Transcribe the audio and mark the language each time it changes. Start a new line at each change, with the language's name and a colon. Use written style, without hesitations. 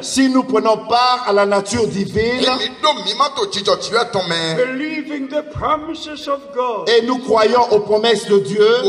French: si nous prenons part à la nature divine,
English: believing the promises of God,
French: et nous croyons aux promesses de Dieu,